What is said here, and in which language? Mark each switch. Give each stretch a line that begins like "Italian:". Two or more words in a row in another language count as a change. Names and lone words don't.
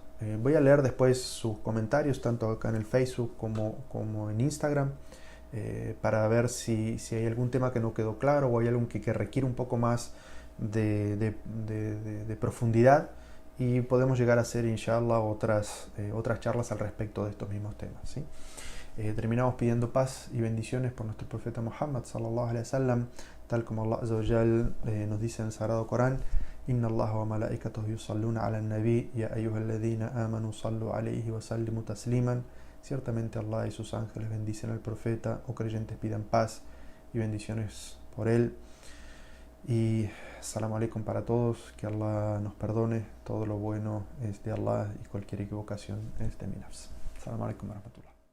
Spanish: Voy a leer después sus comentarios, tanto acá en el Facebook como en Instagram, para ver si hay algún tema que no quedó claro o hay algo que requiere un poco más de profundidad, y podemos llegar a hacer, inshallah, otras charlas al respecto de estos mismos temas, ¿sí? Terminamos pidiendo paz y bendiciones por nuestro profeta Muhammad
Arabic: صلى الله عليه وسلم,
Spanish: tal como
Arabic: الله عز وجل
Spanish: nos dice en el Sagrado Corán:
Arabic: إن الله وملائكته يصلون على النبي يا أيها الذين آمنوا صلوا عليه وسلموا تسليما.
Spanish: Ciertamente Allah y sus ángeles bendicen al profeta, o creyentes pidan paz y bendiciones por él. Y
Arabic: السلام عليكم
Spanish: para todos, que Allah nos perdone, todo lo bueno es de Allah y cualquier equivocación es de mi nafs.
Arabic: السلام عليكم ورحمة الله.